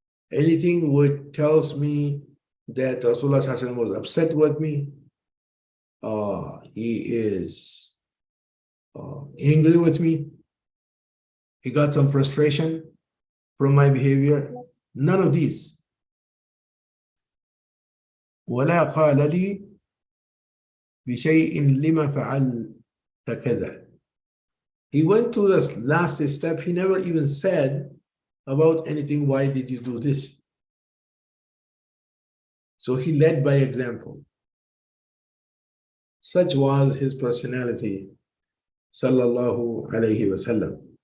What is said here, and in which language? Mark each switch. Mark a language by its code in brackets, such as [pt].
[en] Anything which tells me that Rasulullah ﷺ was upset with me, he is angry with me, he got some frustration from my behavior. None of these. [ar] ولا قال لي بشيء لما فعلت كذا. [en] He went to the last step. He never even said about anything. Why did you do this? So he led by example. Such was his personality, sallallahu alayhi wasallam.